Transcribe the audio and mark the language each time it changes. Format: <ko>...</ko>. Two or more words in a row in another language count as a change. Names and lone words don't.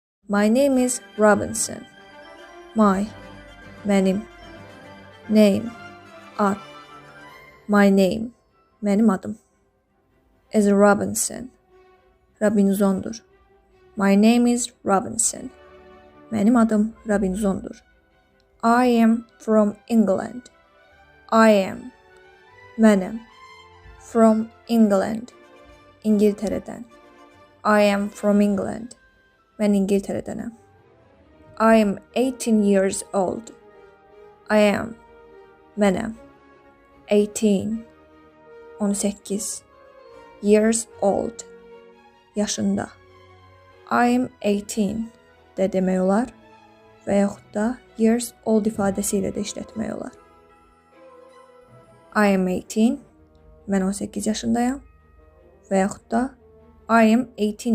<en>My name is Robinson. My, mənim. Name, ad. My name,</en> <az>mənim adım.</az> <en>Is Robinson. Robinsondur. My name is Robinson.</en> <az>Mənim adım Robinsondur.</az> <en>I am from England. I am. Mənəm. From England. İngiltərədən. I am from England.</en> <az>Mən İngiltərədənəm.</az> <en>I am 18 years old. I am. Mənəm. 18. 18. Years old.</en> <az>Yaşında.</az> <en>I am 18</en> <az>də demək olar və yaxud da</az> <en>years old</en> <az>ifadəsi ilə də işlətmək olar.</az> <en>I am 18.</en> <az>Mən 18 yaşındayam və yaxud da</az> <en>I am 18</en>